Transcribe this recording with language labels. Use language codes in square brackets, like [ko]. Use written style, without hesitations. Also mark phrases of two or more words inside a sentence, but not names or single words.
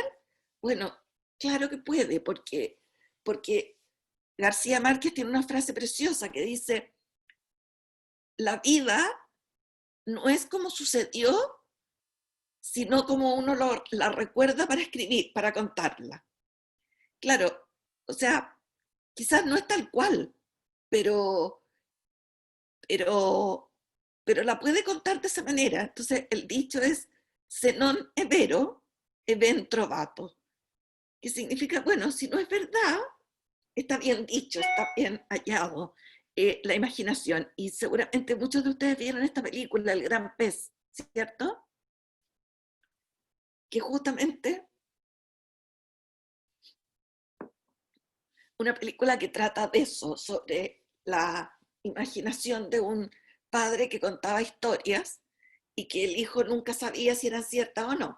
[es] Bueno, claro que puede, porque García Márquez tiene una frase preciosa que dice, la vida no es como sucedió, sino como uno la recuerda para escribir, para contarla. Claro, o sea, quizás no es tal cual, pero, pero, pero la puede contar de esa manera. Entonces, el dicho es, [it] se non è vero, è ben trovato. [es] Que significa, bueno, si no es verdad, está bien dicho, está bien hallado. La imaginación. Y seguramente muchos de ustedes vieron esta película, El Gran Pez, ¿cierto? Que justamente una película que trata de eso, sobre la imaginación de un padre que contaba historias y que el hijo nunca sabía si eran ciertas o no.